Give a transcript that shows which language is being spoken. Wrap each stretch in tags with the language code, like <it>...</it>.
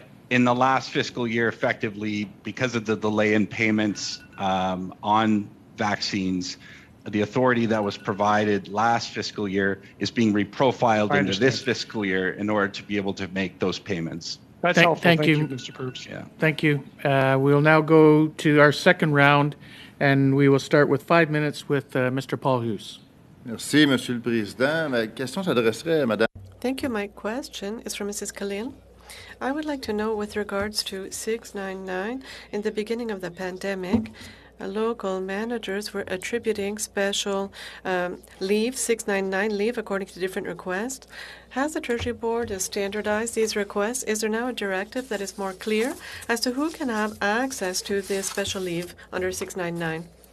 <en>In the last fiscal year, effectively, because of the delay in payments on vaccines, the authority that was provided last fiscal year is being reprofiled into this fiscal year in order to be able to make those payments. That's helpful. Thank you, Mr. Purvis. Yeah. Thank you. We'll now go to our second round, and we will start with 5 minutes with Mr. Paul Hughes.</en> <fr>Merci, Monsieur le Président. Ma question s'adresserait à Madame.</fr> <en>Thank you. My question is from Mrs. Kalin. I would like to know, with regards to 699, in the beginning of the pandemic, local managers were attributing special leave, 699 leave, according to different requests. Has the Treasury Board standardized these requests? Is there now a directive that is more clear as to who can have access to this special leave under 699?</en>